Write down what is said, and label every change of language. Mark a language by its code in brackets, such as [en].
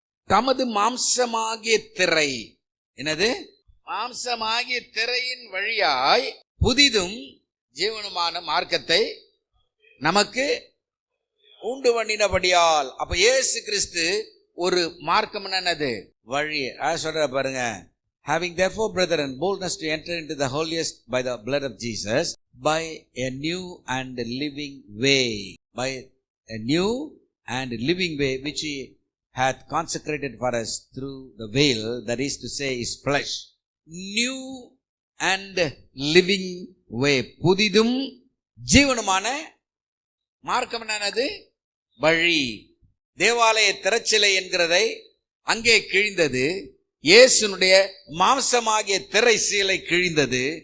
[ta] தமது மாம்சமாகிய திரை, என்னது? மாம்சமாகிய திரையின் வழியாய் புதிதும் ஜீவனுமான மார்க்கத்தை நமக்கு உண்டு பண்ணினபடியால். அப்ப இயேசு கிறிஸ்து ஒரு மார்க்கம் என்னது? வழி. சொல்ற பாருங்க, [en] having therefore brethren boldness to enter into the holiest by the blood of Jesus, by a new and living way, by a new and living way which he hath consecrated for us through the veil, that is to say his flesh. New and living way, [ta] புதிதும் ஜீவனுமான மார்க்கம் என்னது? வழி. தேவாலய திரைச்சிலை என்கிறதை அங்கே கிழிந்தது. இயேசுனுடைய மாம்சமாகிய திரை சீலை கிழிந்தது.